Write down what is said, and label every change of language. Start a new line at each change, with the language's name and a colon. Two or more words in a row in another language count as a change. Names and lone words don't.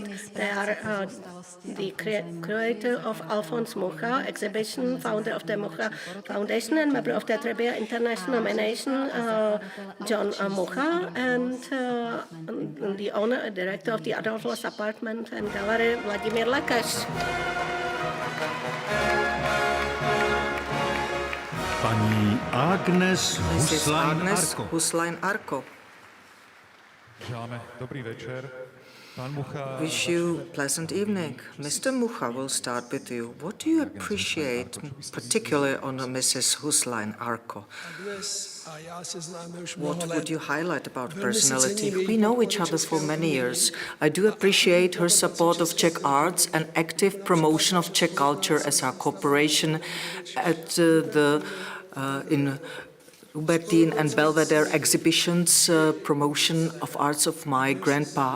English: They are the creator of Alfons Mucha exhibition, founder of the Mucha Foundation, and member of the Trebbia International nomination, John Mucha, and the owner and director of the Adolphus Apartment and Gallery, Vladimír Lekeš.
Czech: Paní Agnes
English: Mrs. Agnes Huslain-Arco. Huslain-Arco.
Slovak: Želáme dobrý večer. Pán Mucha,
English: Wish you pleasant evening. Mr. Mucha will start with you. What do you appreciate particularly on Mrs. Huslain-Arco? What would you highlight about personality? We know each other for many years. I do appreciate her support of Czech arts and active promotion of Czech culture as our cooperation at in Hubertine and Belvedere exhibitions, promotion of arts of my grandpa.